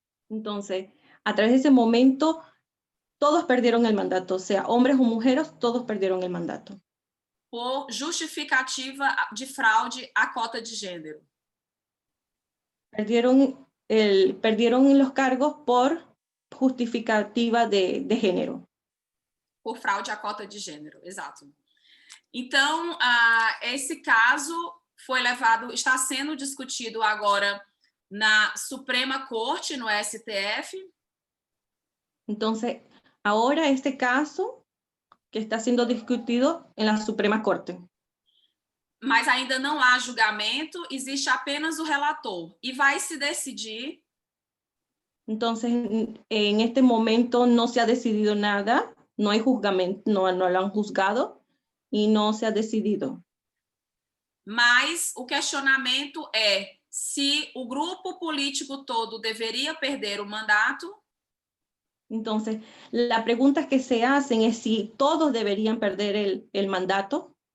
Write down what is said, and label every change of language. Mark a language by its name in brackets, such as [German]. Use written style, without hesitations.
[Spanish] Entonces, a través de ese momento, todos perdieron el mandato, sea hombres o mujeres, todos perdieron el mandato. [Portuguese] Por justificativa de fraude à cota de gênero. [Spanish] Perdieron los cargos por justificativa de género. [Portuguese] Por fraude à cota de gênero, exato. Então, esse caso está sendo discutido agora na Suprema Corte, no STF. [Spanish] Entonces, ahora este caso que está siendo discutido en la Suprema Corte. [Portuguese] Mas ainda não há julgamento, existe apenas o relator e vai se decidir. [Spanish] Entonces, en este momento no se ha decidido nada, no hay juzgamento, no lo han juzgado y no se ha decidido. [Portuguese] Mas o questionamento é se o grupo político todo deveria perder o mandato. [Spanish] Entonces, la pregunta que se hacen es si todos deberían perder el mandato.